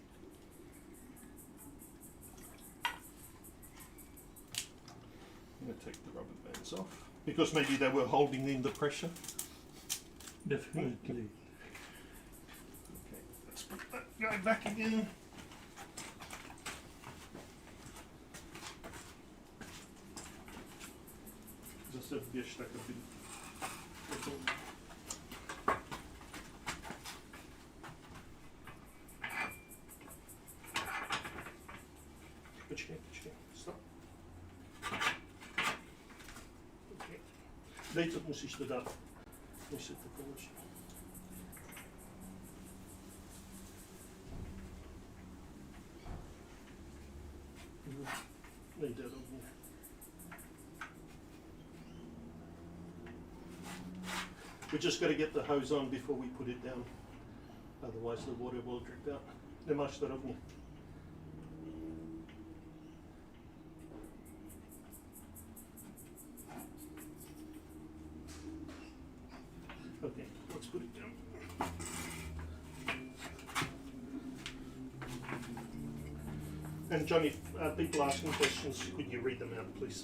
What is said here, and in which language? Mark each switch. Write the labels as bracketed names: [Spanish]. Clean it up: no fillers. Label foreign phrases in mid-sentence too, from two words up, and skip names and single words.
[English] I'm going to take the rubber bands off because maybe they were holding in the pressure. Definitely. Okay, let's put that guy back again. [Czech] Zase běž tak, aby Počkej, stop. [English] Okay. [Czech] Dej to, musíš to dát, než se to položí. Nejde rovně. [English] We just got to get the hose on before we put it down, otherwise the water will drip out. [Czech] Nemáš to rovně. [English] Okay, let's put it down. And Johnny, if people asking questions, could you read them out, please?